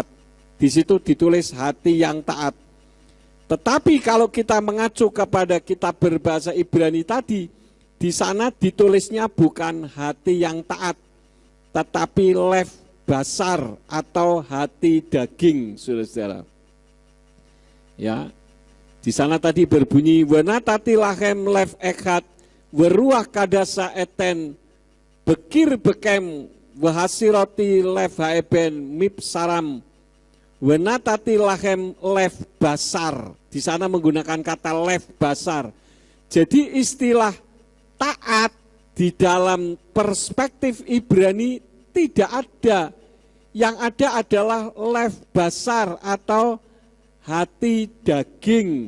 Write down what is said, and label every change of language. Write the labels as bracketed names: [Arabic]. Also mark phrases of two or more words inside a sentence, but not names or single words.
[Indonesian] Di situ ditulis hati yang taat. Tetapi kalau kita mengacu kepada kitab berbahasa Ibrani tadi, di sana ditulisnya bukan hati yang taat, tetapi [Hebrew] לב בשר [Indonesian] atau hati daging, saudara-saudara. Ya, di sana tadi berbunyi [Hebrew] ונתתי לכם לב אחד ורוח חדשה אתן בקרב כם והסירותי לב האבן מב שרם ונתתי לכם לב בשר. [Indonesian] Di sana menggunakan kata [Hebrew] לב בשר. [Indonesian] Jadi istilah taat di dalam perspektif Ibrani tidak ada. Yang ada adalah [Hebrew] לב בשר [Indonesian] atau hati daging.